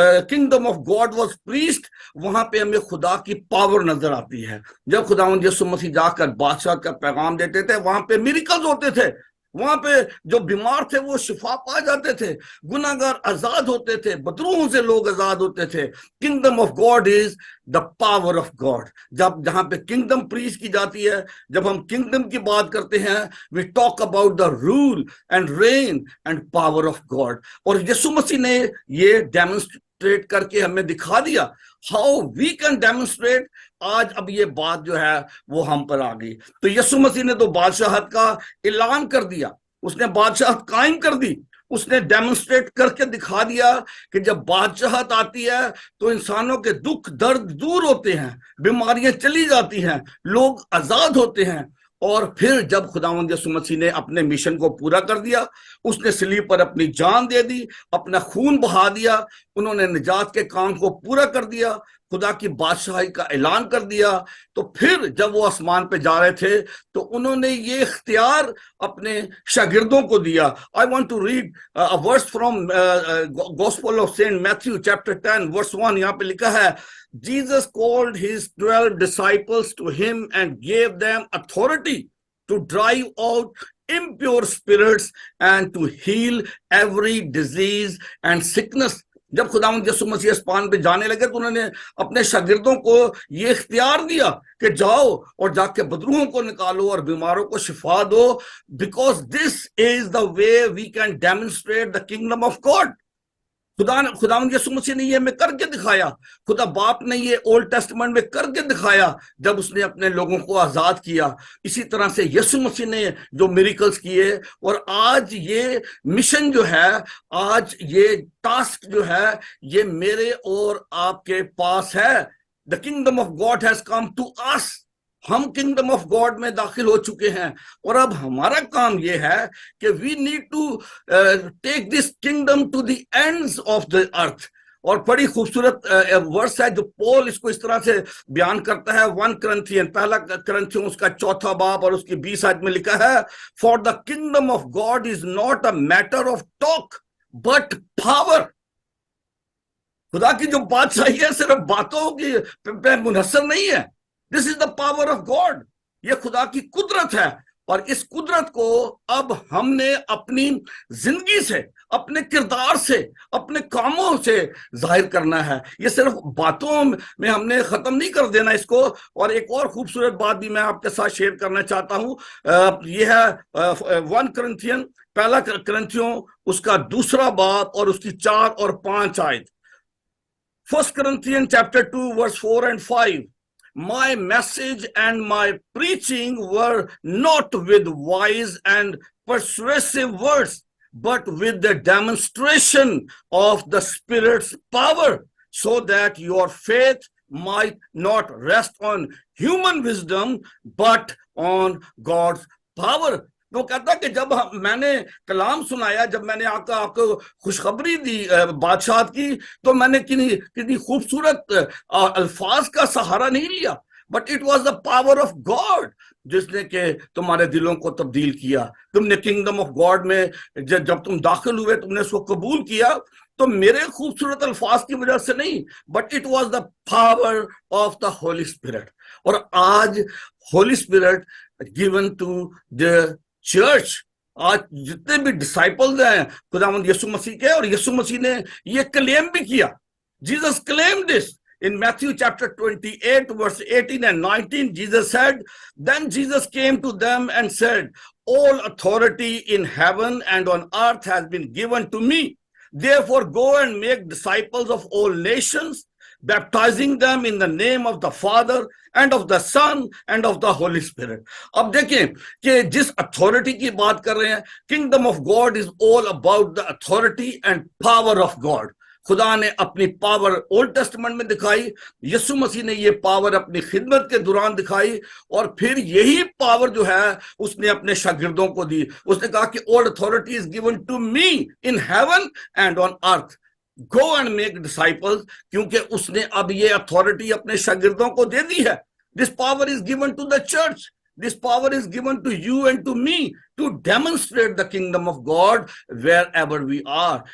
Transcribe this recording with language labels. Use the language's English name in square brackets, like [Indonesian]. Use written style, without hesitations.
[English] kingdom of God was preached [Urdu] وہاں پہ ہمیں خدا کی پاور نظر آتی ہے۔ جب خداوند یسوع مسیح جا کر بادشاہ کا پیغام دیتے تھے وہاں پہ میریکلز ہوتے تھے، وہاں پہ جو بیمار تھے وہ شفا پا جاتے تھے, گناہگار آزاد ہوتے تھے, بدروہوں سے لوگ آزاد ہوتے تھے. [English] Kingdom of God is the power of God. [Urdu] جہاں پہ کنگڈم پریچ کی جاتی ہے, جب ہم کنگڈم کی بات کرتے ہیں, [English] We talk about the rule and reign and power of God. [Urdu] اور یسوع مسیح نے یہ ڈیمونسٹریٹ کر کے ہمیں دکھا دیا [English] How we can demonstrate. [Urdu] آج اب یہ بات جو ہے وہ ہم پر آ گئی. تو یسوع مسیح نے تو بادشاہت کا اعلان کر دیا, اس نے بادشاہت قائم کر دی, اس نے ڈیمونسٹریٹ کر کے دکھا دیا کہ جب بادشاہت آتی ہے تو انسانوں کے دکھ درد دور ہوتے ہیں, بیماریاں چلی جاتی ہیں, لوگ آزاد ہوتے ہیں. اور پھر جب خداوند یسوع مسیح نے اپنے مشن کو پورا کر دیا, اس نے صلیب پر اپنی جان دے دی, اپنا خون بہا دیا, انہوں نے نجات کے کام کو پورا کر دیا, خدا کی بادشاہی کا اعلان کر دیا. تو پھر جب وہ آسمان پہ جا رہے تھے تو انہوں نے یہ اختیار اپنے شاگردوں کو دیا. [English] I want to read a verse from Gospel of Saint Matthew chapter 10 verse 1. [Urdu] یہاں پہ لکھا ہے, [English] Jesus called his 12 disciples to him and gave them authority to drive out impure spirits and to heal every disease and sickness. [Urdu] جب خداوند یسوع مسیح اسپان پہ جانے لگے تو انہوں نے اپنے شاگردوں کو یہ اختیار دیا کہ جاؤ اور جا کے بدروہوں کو نکالو اور بیماروں کو شفا دو, [English] Because this is the way we can demonstrate the kingdom of God. [Urdu] خداوند یسوع مسیح نے یہ ہمیں کر کے دکھایا, خدا باپ نے یہ اولڈ ٹیسٹمنٹ میں کر کے دکھایا جب اس نے اپنے لوگوں کو آزاد کیا. اسی طرح سے یسوع مسیح نے جو میریکلز کیے, اور آج یہ مشن جو ہے, آج یہ ٹاسک جو ہے, یہ میرے اور آپ کے پاس ہے. [English] The kingdom of God has come to us. [Urdu] ہم کنگڈم آف گاڈ میں داخل ہو چکے ہیں, اور اب ہمارا کام یہ ہے کہ [English] We need to take this kingdom to the ends of the earth. [Urdu] اور بڑی خوبصورت ورس ہے جو پول اس کو اس طرح سے بیان کرتا ہے. 1 کرنتھین, پہلا کرنتھیوں اس کا 4 باب اور اس کی 20 آیت میں لکھا ہے, [English] For the kingdom of God is not a matter of talk but power. [Urdu] خدا کی جو بادشاہی ہے صرف باتوں کی پہ منحصر نہیں ہے. [English] This is the power of God. [Urdu] یہ خدا کی قدرت ہے, اور اس قدرت کو اب ہم نے اپنی زندگی سے, اپنے کردار سے, اپنے کاموں سے ظاہر کرنا ہے. یہ صرف باتوں میں ہم نے ختم نہیں کر دینا اس کو. اور ایک اور خوبصورت بات بھی میں آپ کے ساتھ شیئر کرنا چاہتا ہوں. یہ ہے 1 کرنتھین, پہلا کرنتھیوں اس کا 2 باب اور اس کی 4 اور 5 آیت. [English] 1 Corinthians chapter 2 verse 4 and 5. My message and my preaching were not with wise and persuasive words, but with the demonstration of the Spirit's power, so that your faith might not rest on human wisdom, but on God's power. [Urdu] وہ کہتا کہ جب میں نے کلام سنایا, جب میں نے آپ کو خوشخبری دی بادشاہت کی, تو میں نے کتنی خوبصورت الفاظ کا سہارا نہیں لیا, [English] but it was the power of God [Urdu] جس نے کہ تمہارے دلوں کو تبدیل کیا. تم نے کنگڈم آف گاڈ میں جب تم داخل ہوئے, تم نے اس کو قبول کیا, تو میرے خوبصورت الفاظ کی وجہ سے نہیں, [English] But it was the power of the Holy Spirit. [Urdu] اور آج [English] Holy Spirit given to the church. [Urdu] آج جتنے بھی ڈسائپلز ہیں خداوند یسوع مسیح کے, اور یسوع مسیح نے یہ کلیم بھی کیا. [English] Jesus claim this in Matthew chapter 28 verse 18 and 19. Jesus said, then Jesus came to them and said, all authority in heaven and on earth has been given to me. Therefore go and make disciples of all nations, baptizing them in the name of the Father and of the Son and of the Holy Spirit. [Urdu] اب دیکھیں کہ جس authority کی بات کر رہے ہیں, [English] kingdom of God is all about the authority and power of God. [Urdu] خدا نے اپنی پاور اولڈ ٹیسٹمنٹ میں دکھائی, یسوع مسیح نے یہ پاور اپنی خدمت کے دوران دکھائی, اور پھر یہی پاور جو ہے اس نے اپنے شاگردوں کو دی. اس نے کہا کہ [English] all authority is given to me in heaven and on earth. Go and make disciples, [Urdu] کیونکہ اس نے اب یہ authority اپنے شاگردوں کو دے دی ہے. [English] This power is given to the church. This power is given to you and to me to demonstrate the kingdom of God wherever we are.